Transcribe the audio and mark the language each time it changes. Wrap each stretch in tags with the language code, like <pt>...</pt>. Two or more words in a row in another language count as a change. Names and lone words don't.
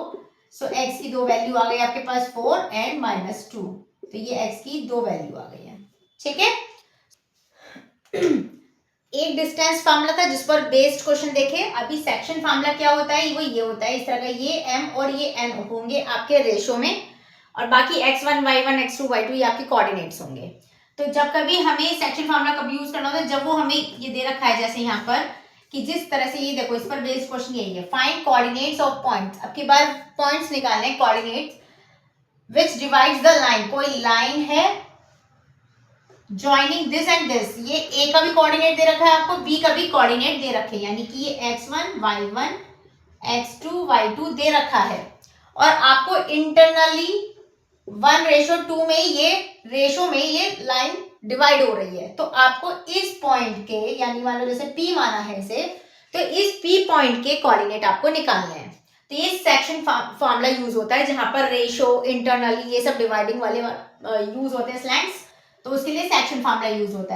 <hi>सो x की दो वैल्यू आ गई आपके पास 4</hi> <en>and minus</en> <hi>2, तो ये x की दो वैल्यू आ गई है। ठीक है, एक</hi> <en>distance formula</en> <hi>था जिस पर</hi> <en>based question</en> <hi>देखे। अभी</hi> <en>section formula</en> <hi>क्या होता है, वो ये होता है इस तरह का, ये m और ये n होंगे आपके रेशो में और बाकी x1 y1 x2 y2 ये आपके कोऑर्डिनेट्स होंगे। तो जब कभी हमें</hi> <en>section formula</en> <hi>कभी यूज करना होता है जब वो हमें ये दे रखा है जैसे यहाँ पर कि जिस तरह से ये देखो इस पर</hi> <en>based question</en> <hi>यही है,</hi> <en>find coordinates of points.</en> <hi>अब की बार पॉइंट्स निकालने</hi> <en>coordinates which divides the line,</en> <hi>कोई लाइन है</hi> <en>joining this and this,</en> <hi>ये ए का भी कोऑर्डिनेट दे रखा है आपको, बी का भी कोऑर्डिनेट दे रखे हैं, यानी कि ये x1 y1 x2 y2 दे रखा है और आपको इंटरनली 1:2 में ये रेशो में ये लाइन डिवाइड हो रही है, तो आपको इस पॉइंट के, यानी मान लो जैसे P माना है इसे, तो इस P पॉइंट के कोऑर्डिनेट आपको निकालने हैं। तो ये</hi> <en>section formula use</en> <hi>होता है जहां पर रेशो, इंटरनली, ये सब डिवाइडिंग वाले यूज होते हैं स्लैंग्स, तो उसके लिए</hi> <en>section formula use</en> <hi>होता है।</hi>